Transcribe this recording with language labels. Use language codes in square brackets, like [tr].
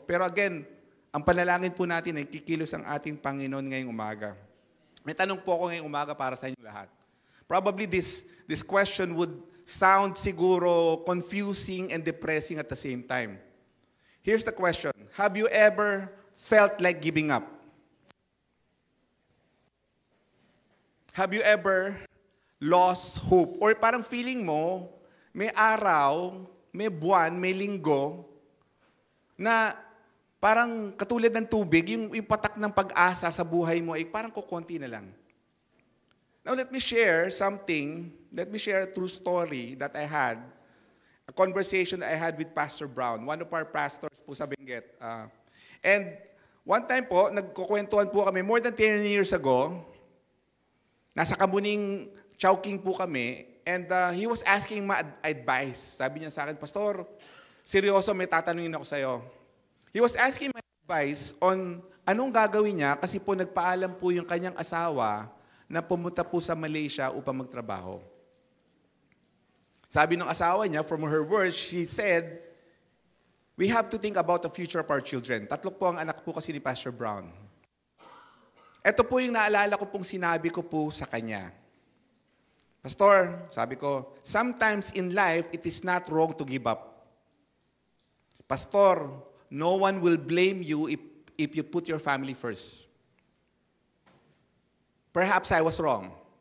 [tl] Pero again, ang panalangin po natin ay kikilos ang ating Panginoon ngayong umaga. May tanong po ako ngayong umaga para sa inyo lahat. [en] Probably this question would sound siguro confusing and depressing at the same time. Here's the question. Have you ever felt like giving up? Have you ever lost hope? [tl] Or parang feeling mo, may araw, may buwan, may linggo, na parang katulad ng tubig, yung patak ng pag-asa sa buhay mo ay parang kukunti na lang. [en] Now let me share something, let me share a true story that I had, a conversation that I had with Pastor Brown, one of our pastors po sa Benguet. And one time po, [tl] nagkukwentuhan po kami, [en] more than 10 years ago, [tl] nasa Kamuning Chowking po kami, [en] and he was asking my advice. [tl] Sabi niya sa akin, Pastor, seryoso, may tatanungin ako sa'yo. [en] He was asking my advice on [tl] anong gagawin niya kasi po nagpaalam po yung kanyang asawa na pumunta po sa Malaysia upang magtrabaho. Sabi ng asawa niya, [en] from her words, she said, we have to think about the future of our children. [tl] 3 po ang anak po kasi ni Pastor Brown. Ito po yung naalala ko pong sinabi ko po sa kanya. [en] Pastor, [tl] sabi ko, [en] sometimes in life, it is not wrong to give up. Pastor, no one will blame you if you put your family first. Perhaps I was wrong.